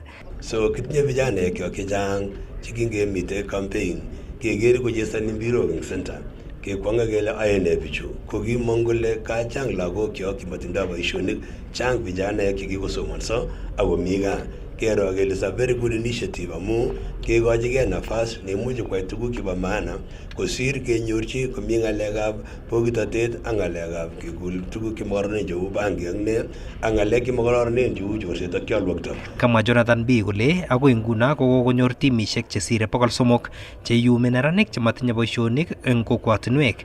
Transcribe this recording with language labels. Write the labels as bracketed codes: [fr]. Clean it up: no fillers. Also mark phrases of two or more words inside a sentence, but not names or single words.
[kln] So kitinye vijanaek chechang chekingemite campaign keker kochesani mbirok eng center. Kekwanga kele ayene bichu kokimong kole kachang lagok kyok kimatindoi boisionik, chang vijanaek chekikosomonso akomi gaa. Kero kele [en] is a very good initiative [kln] amu kekochigei nafas neimuchi kwai tuguk chebo maana kosir kenyorchi komi ng'alekab bokitotet ak ng'alekab kekul tuguk chemokororonen cheu bangi ak ne ak ng'alek chemokororonen cheu chorset ak kyolwokto. Kamwa Jonathan B. kole agoi nguno kokonyor timisiek chesire 300 cheiyumi neranik chematinye boisionik eng kokwatinwek.